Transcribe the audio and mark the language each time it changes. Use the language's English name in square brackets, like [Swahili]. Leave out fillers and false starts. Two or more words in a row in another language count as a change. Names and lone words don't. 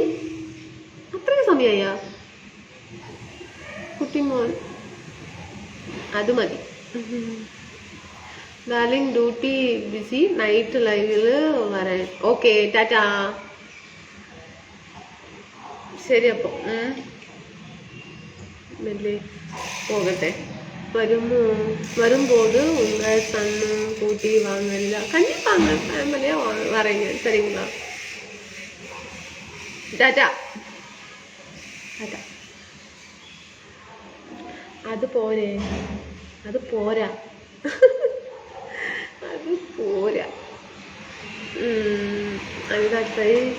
[Malayalam] അത്രയും സമയമായാ കുട്ടിമോൻ? അത് മതി. [English] darling duty busy, [Malayalam] നൈറ്റ് ലൈവില് വരാൻ. ഓക്കെ, ടാറ്റാ. ശരി അപ്പൊ മെല്ലെ போகட்டே. [Tamil] வரும்போது உங்கள் சன்னு கூட்டி வாங்கல. கண்டிப்பாங்க, ஃபேமிலியா வரேங்க சரிங்களா? டாடா டாடா. [Malayalam] അത് പോരാ അത് പോരാ. അനിതാ ട്രൈ.